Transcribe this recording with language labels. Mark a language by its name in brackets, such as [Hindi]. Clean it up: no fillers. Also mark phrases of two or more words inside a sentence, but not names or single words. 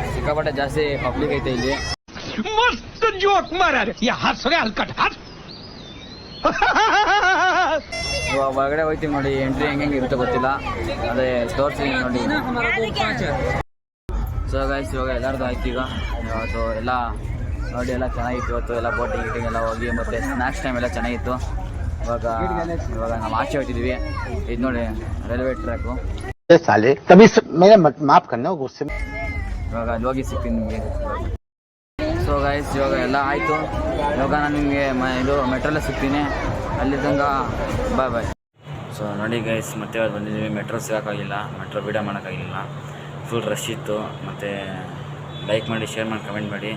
[Kannada] ಸಿಕ್ಕಾಪಟ್ಟೆ ಜಾಸ್ತಿ ಪಬ್ಲಿಕ್ ಐತೆ ಇಲ್ಲಿ. [Hindi] मस्त जोक मारा रे या हंस रे हलकट हंस [Kannada] ಇವಾಗ ಹೊರಗಡೆ ಹೋಗ್ತೀವಿ ನೋಡಿ, ಎಂಟ್ರಿ ಹೆಂಗೆ ಇರುತ್ತೆ ಗೊತ್ತಿಲ್ಲ, ಅದೇ ತೋರಿಸ್ತೀನಿ ನೋಡಿ. [English] so guys [Kannada] ಇವಾಗ ಎಲ್ಲರದು ಆಯ್ತು. ಈಗ ಇವತ್ತು ಎಲ್ಲ ನೋಡಿ ಎಲ್ಲ ಚೆನ್ನಾಗಿತ್ತು. ಇವತ್ತು ಎಲ್ಲ ಬೋಟಿಂಗ್ ಗೀಟಿಂಗ್ ಎಲ್ಲ ಹೋಗಿ ಮತ್ತು [English] snacks time [Kannada] ಎಲ್ಲ ಚೆನ್ನಾಗಿತ್ತು. ಇವಾಗ ನಾವು ಆಚೆ ಹೋಗ್ತಿದ್ವಿ. ಇದು ನೋಡಿ [English] railway track. [Hindi] साले तभी मेरे माफ करना गुस्से में. [Kannada] ಇವಾಗ ಅಲ್ಲಿ ಹೋಗಿ ಸಿಗ್ತೀನಿ ನಿಮಗೆ. [English] so guys [Kannada] ಇವಾಗ ಎಲ್ಲ ಆಯಿತು. ಇವಾಗ ನಾನು ನಿಮಗೆ ಇದು ಮೆಟ್ರಲ್ಲೇ ಸಿಗ್ತೀನಿ. ಅಲ್ಲಿ ತನಕ [English] bye bye. [Kannada] ಸೊ ನೋಡಿ ಗೈಸ್ ಮತ್ತೆ ಇವತ್ತು ಬಂದಿದ್ದೀವಿ. ಮೆಟ್ರೋ ಸಿಗೋಕ್ಕಾಗಿಲ್ಲ, ಮೆಟ್ರೋ ವೀಡಿಯೋ ಮಾಡೋಕ್ಕಾಗಿಲ್ಲ, [English] full rush [Kannada] ಇತ್ತು. ಮತ್ತು ಲೈಕ್ ಮಾಡಿ, ಶೇರ್ ಮಾಡಿ, ಕಮೆಂಟ್ ಮಾಡಿ.